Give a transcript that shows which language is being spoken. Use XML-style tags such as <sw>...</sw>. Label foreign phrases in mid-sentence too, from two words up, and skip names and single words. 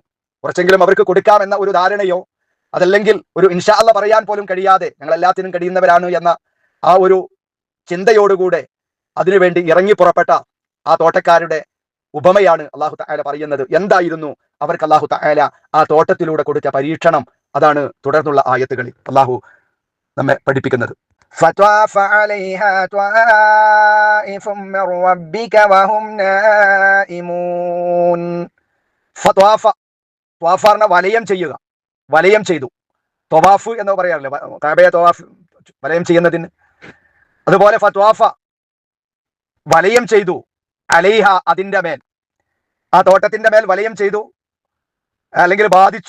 <ml>കുറച്ചെങ്കിലും അവർക്ക് കൊടുക്കാമെന്ന ഒരു ധാരണയോ അതല്ലെങ്കിൽ ഒരു</ml> <ar>إن شاء الله</ar> <ml>പറയാൻ പോലും കഴിയാതെ ഞങ്ങൾ എല്ലാത്തിനും കഴിയുന്നവരാണ് എന്ന ആ ഒരു ചിന്തയോടുകൂടെ അതിനുവേണ്ടി ഇറങ്ങി പുറപ്പെട്ട ആ തോട്ടക്കാരുടെ ഉപമയാണ്</ml> <ar>الله تعالى</ar> <ml>പറയുന്നത്. എന്തായിരുന്നു അവർക്ക്</ml> <ar>الله تعالى</ar> <ml>ആ തോട്ടത്തിലൂടെ കൊടുത്ത പരീക്ഷണം? അതാണ് തുടർന്നുള്ള ആയത്തുകളിൽ അള്ളാഹു നമ്മെ പഠിപ്പിക്കുന്നത്.</ml> <ar>فطاف عليها طائف من ربك وهم نائمون.</ar> <ml>فطاف വലയം ചെയ്തു. ത്വവാഫ് എന്ന് പറയാറില്ലേ, കഅബയെ ത്വവാഫ് വലയം ചെയ്യുന്നതിന്. അതുപോലെ ഫത്വാഫ വലയം ചെയ്തു, അലൈഹ അതിന്റെ മേൽ, ആ തോട്ടത്തിന്റെ മേൽ വലയം ചെയ്തു, അല്ലെങ്കിൽ ബാധിച്ചു.</ml>